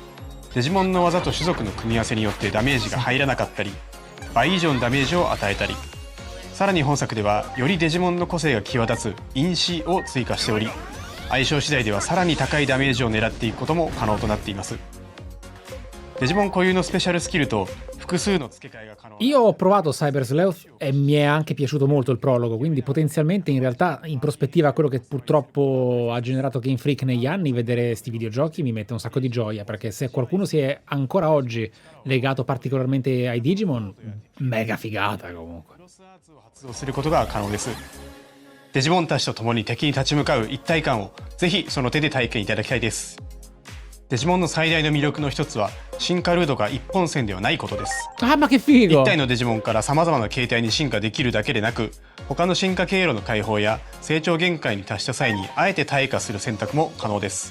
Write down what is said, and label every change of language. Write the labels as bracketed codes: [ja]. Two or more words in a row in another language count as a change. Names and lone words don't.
[ja] デジモンの技と種族の組み合わせによってダメージが入らなかったり倍以上のダメージを与えたり、さらに本作ではよりデジモンの個性が際立つ因子を追加しており、相性次第ではさらに高いダメージを狙っていくことも可能となっています。デジモン固有のスペシャルスキルと複数の付け替えが可能。 [it] Io ho provato Cyber Sleuth e mi è anche piaciuto molto il prologo, quindi potenzialmente in realtà in prospettiva quello che purtroppo ha generato Game Freak negli anni, vedere sti videogiochi mi mette un sacco di gioia, perché se qualcuno si è ancora oggi legato particolarmente ai Digimon, mega figata comunque. [ja] 発動することが可能です。デジモンたちと共に敵に立ち向かう一体感をぜひその手で体験いただきたいです。デジモンの最大の魅力の一つは進化ルートが一本線ではないことです。一体のデジモンから様々な形態に進化できるだけでなく、他の進化経路の解放や成長限界に達した際にあえて退化する選択も可能です。